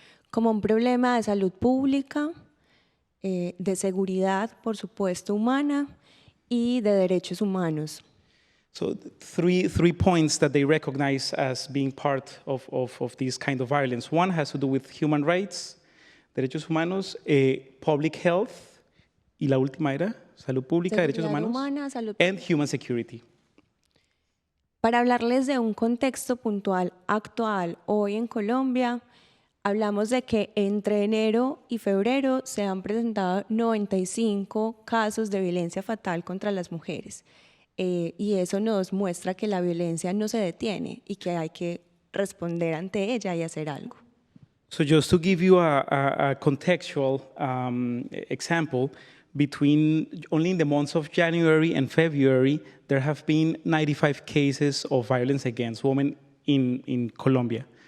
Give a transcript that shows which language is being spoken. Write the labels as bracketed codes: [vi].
[es] Como un problema de salud pública, de seguridad, por supuesto, humana y de derechos humanos. [en] So three points that they recognize as being part of this kind of violence. [es] One has to do with human rights, derechos humanos, public health, y la última era salud pública, derechos humanos, humana, salud [en] and human security. [es] Para hablarles de un contexto puntual actual hoy en Colombia, hablamos de que entre enero y febrero se han presentado 95 casos de violencia fatal contra las mujeres. Y eso nos muestra que la violencia no se detiene y que hay que responder ante ella y hacer algo. [en] So just to give you a contextual example, between only in the months of January and February, there have been 95 cases of violence against women in Colombia.